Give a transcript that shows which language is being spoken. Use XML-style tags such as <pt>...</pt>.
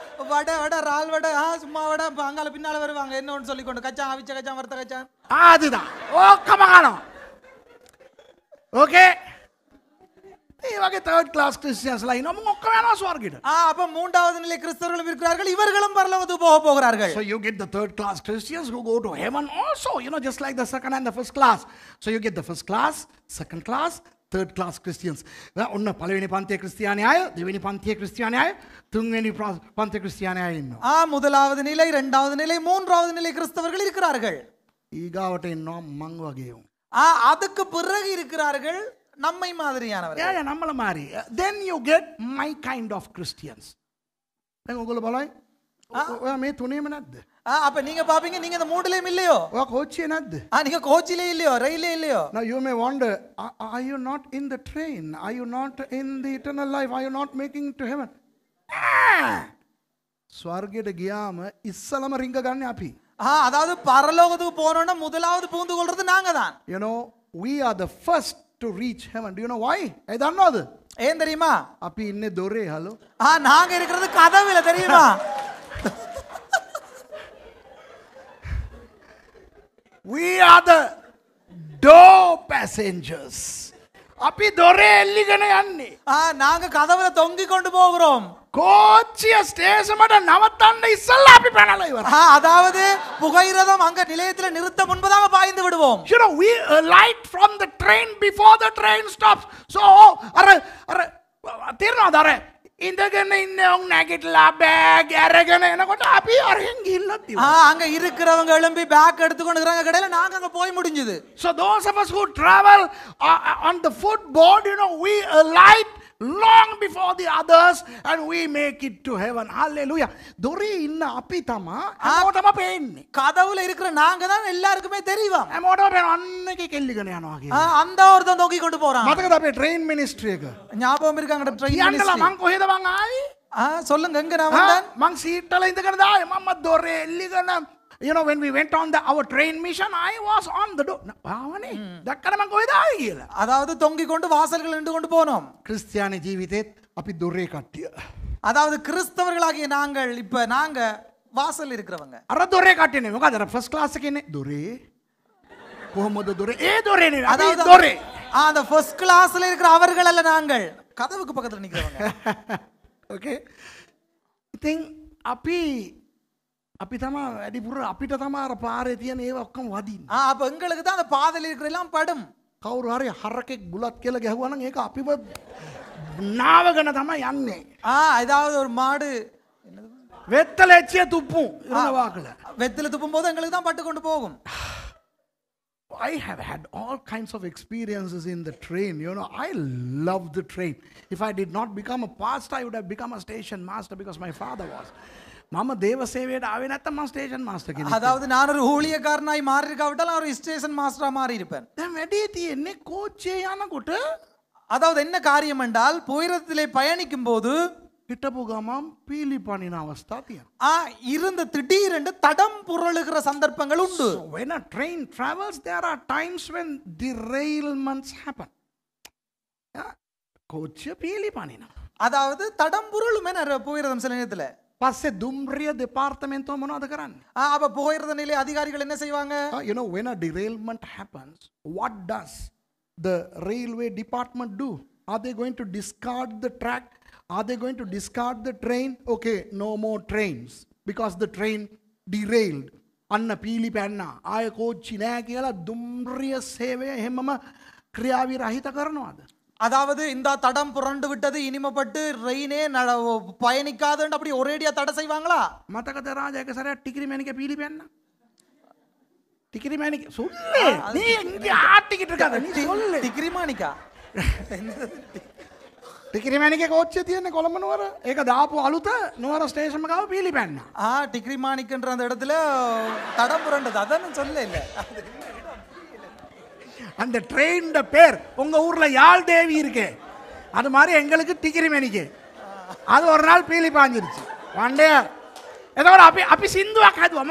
<ta>வடை ரால் வடை சும்மா வடை அங்கால பின்னால வருவாங்க. என்ன ஒன்று சொல்லி கொண்டு கச்சான் அவிச்ச கச்சான் வறுத்த கச்சான் அதுதான் ஓக்கமா காணும்.</ta> <si>ஓகே ඒ වගේ</si> <en>third class Christians</en> <si>ලා ඉන්නවා. මොකක් ඔක්කොම යනවා ස්වර්ගෙට.</si> <ta>அப்ப மூன்றாவது நிலை கிறிஸ்தவர்களும் இருக்கிறார்கள். இவர்களும் பரலோகத்துக்கு போக போகிறார்கள்.</ta> <en>So you get the third class Christians who go to heaven also, you know, just like the second and the first class. So you get the first class, second class, third class Christians.</en> <si>ඔන්න පළවෙනි පන්තියේ ක්‍රිස්තියානි අය, දෙවෙනි පන්තියේ ක්‍රිස්තියානි අය, තුන්වෙනි පන්තියේ ක්‍රිස්තියානි අය ඉන්නවා.</si> <ta>முதலாவது நிலை, இரண்டாவது நிலை, மூன்றாவது நிலை கிறிஸ்தவர்கள் இருக்கிறார்கள்.</ta> <si>ඊගාවට ඉන්නවා මං වගේ උන්.</si> <ta>அதுக்கு பிறகு இருக்கிறார்கள் நம்மை மாதிரியானவர்கள். Yeah, நம்மள மாதிரி.</ta> <en>Then you get my kind of Christians.</en> <si>දැන් ඔයගොල්ලෝ බලයි. ඔයා මේ තුනේම නැද්ද?</si> <ta>அப்ப நீங்க பாப்பீங்க நீங்க இந்த மூணுலயும் இல்லையோ?</ta> <si>ඔයා කෝච්චියේ නැද්ද?</si> <ta>நீங்க கோச்சிலே இல்லையோ? ரயிலே இல்லையோ?</ta> <en>Now you may wonder, are you not in the train? Are you not in the eternal life? Are you not making it to heaven?</en> <si>ස්වර්ගයට ගියාම ඉස්සලම රිංග ගන්න අපි.</si> <ta>அதாவது பரலோகத்துக்கு போறோம்னா முதலாவது பூந்து கொள்றது நாங்க தான்.</ta> <en>You know, we are the first to reach heaven. Do you know why? I don't know.</en> <ta>ஏன் தெரியுமா?</ta> <si>අපි ඉන්නේ දොරේ හලෝ.</si> <ta>நாங்க இருக்கிறது கதவுல தெரியுமா?</ta> <en>We are the door passengers.</en> <si>අපි දොරේ එල්ලිගෙන යන්නේ.</si> <ta>நாங்க கதவுல தொங்கி கொண்டு போகிறோம். கோச்சிய ஸ்டேஷன்ல நவத்தண்ட</ta> <si>இස්සල්ලා අපි පැනලා ඉවරයි.</si> <ta>அதாவது புகையிரதம் அங்க நிலையத்தில் நிறுத்த முன்பதாக பாய்ந்து விடுவோம்.</ta> <en>You know, we alight from the train before the train stops.</en> <si>So අර තේරෙනවද අර ඉඳගෙන ඉන්න උන් නැගිටලා බෑග් අරගෙන එනකොට අපි අරෙන් ගිහිල්ලා තියුවා.</si> <ta>அங்க இருக்கிறவங்க எழும்பி பேக் எடுத்துக்கொண்டு இருக்காங்க கடையில நாங்க அங்க போய் முடிஞ்சது.</ta> <en>So those of us who travel on the footboard, you know, we alight long before the others and we make it to heaven.</en> <si>Hallelujah. දොරේ ඉන්න අපි තමා හැමෝටම පේන්නේ.</si> <ta>கதவுல இருக்கிற நாங்க தான் எல்லாருக்குமே தெரியும்.</ta> <si>හැමෝටම පේන අන්න එකේ කෙල්ලිගෙන යනවා කියලා.</si> <ta>அந்த ஒருத்தன் தொங்கி கொண்டு போறான்.</ta> <si>මතකද අපේ train ministry එක?</si> <ta>ஞாபகம் இருக்காங்க ட்ரெயின்</ta> <si>යන්නලා</si> <ta>மினிஸ்ட்ரி.</ta> <si>මං කොහෙද මං ආවේ?</si> <ta>சொல்லுங்க எங்க நான் வந்தேன்?</ta> <si>මං සීට් වල ඉඳගෙන දායි මම දොරේ එල්ලිගෙන.</si> <en>You know, when we went on our train mission, I was on the door.</en> <si>ආවනේ. දැක්කද මං කොහෙද ආවේ කියලා.</si> <ta>அதாவது தொங்கி கொண்டு வாசல்கள் நின்று கொண்டு போனோம்.</ta> <si>ක්‍රිස්තියානි ජීවිතේත් අපි දොරේ කට්ටිය.</si> <ta>அதாவது கிறிஸ்தவர்களாகிய நாங்கள் இப்ப நாங்க வாசல் இருக்கிறவங்க.</ta> <si>අර දොරේ කට්ටිය නෙවෙයි. මොකද අර ෆස්ට් ක්ලාස් එකේ ඉන්නේ දොරේ. කොහොමද දොරේ? ඒ දොරේ නෙවෙයි. අපි දොරේ.</si> <ta>அந்த ஃபர்ஸ்ட் கிளாஸ்ல இருக்கிற அவர்கள் அல்ல நாங்கள். கதவுக்கு பக்கத்துல நிக்கிறவங்க.</ta> <en>Okay.</en> <si>ඉතින් අපි තමා වැඩිපුර අපිට තමා අර පාරේ තියෙන ඒවා ඔක්කොම වදින්නේ.</si> <ta>அப்ப எங்களுக்கு தான் அந்த பாதையில இருக்கிற எல்லாம் படும்.</ta> <si>කවුරු හරි හරකෙක් බුලත් කියලා ගැහුවා නම් ඒක අපිව නාවගෙන තමයි යන්නේ.</si> <ta>ஏதாவது ஒரு மாடு</ta> <si>වෙත්තල එච්චිය තුප්පු ඉරනවා කියලා.</si> <ta>வெத்தில துப்பும் போது எங்களுக்கு தான் பட்டு கொண்டு போகும்.</ta> <en>I have had all kinds of experiences in the train. You know, I love the train. If I did not become a pastor, I would have become a station master because my father was.</en> <si>මම දේව සේවයට ආවේ නැත්තම් මම station master කෙනෙක්.</si> <ta>அதாவது நான் ஒரு ஊழியக்காரனாய் மாறி இருக்காவிட்டால் ஒரு ஸ்டேஷன் மாஸ்டரா மாறி இருப்பேன்.</ta> <si>දැන් වැඩි තියෙන්නේ කෝච්චියේ යනකොට.</si> <ta>அதாவது என்ன காரியம் என்றால் புயரத்திலே பயணிக்கும் போது</ta> <si>හිටපු ගමන් පීලි පනින අවස්ථා තියෙනවා.</si> <ta>இருந்த திடீரென்று தடம் புரளுகிற சந்தர்ப்பங்கள் உண்டு.</ta> <en>So when a train travels, there are times when derailments happen.</en> <si>கோච්චිය පීලි පනිනවා.</si> <ta>அதாவது தடம் புரளும் என போயிரதம் சில நேரத்துல.</ta> <si>පස්සේ දුම්රිය දෙපාර්තමේන්තුව මොනවද කරන්නේ?</si> <ta>அப்ப போயிரத நிலை அதிகாரிகள் என்ன செய்வாங்க?</ta> <en>You know, when a derailment happens, what does the railway department do? Are they going to discard the track? Are they going to discard the train? Okay, no more trains because the train derailed.</en> <si>අන්න පීලි පැන්නා. ආය කෝච්චි නෑ කියලා දුම්රිය සේවය හැමම ක්‍රියාවි රහිත කරනවාද?</si> <ta>அதாவது இந்த தடம் புரண்டு விட்டது இனிமப்பட்டு ரெயினே பயணிக்காதுன்னு அப்படி ஒரேடியா தடை செய்வாங்களா?</ta> <si>මතකද රාජා එක සැරයක් ටිකිරි මැණික පීලි පැන්නා. ටිකිරි මැණික සොල්ලේ.</si> <ta>நீ இங்க ஆட்டிக்கிட்டு இருக்காத. நீ சொல்லு. டிகிரி மாணிக்கா.</ta> <si>ටිකිරි මැණිකේ කෝච්චිය තියෙන්නේ කොළඹ නුවර. ඒක දාපු අලුත නුවර ස්ටේෂන් ගාව පීලි පැන්නා.</si> <ta>டிகிரி மாணிக்கன்ற அந்த இடத்துல தடம் புரண்டது அதானே சொல்ல இல்ல. அந்த ட்ரெயின் பேர் உங்க ஊர்ல யாழ் தேவி இருக்கே அது மாதிரி எங்களுக்கு டிகிரி மணிக்கு அது ஒரு நாள் பீலி பாஞ்சிருச்சு வண்டே</ta> <si>එතකොට අපි සින්දුවක් හදුවා.</si>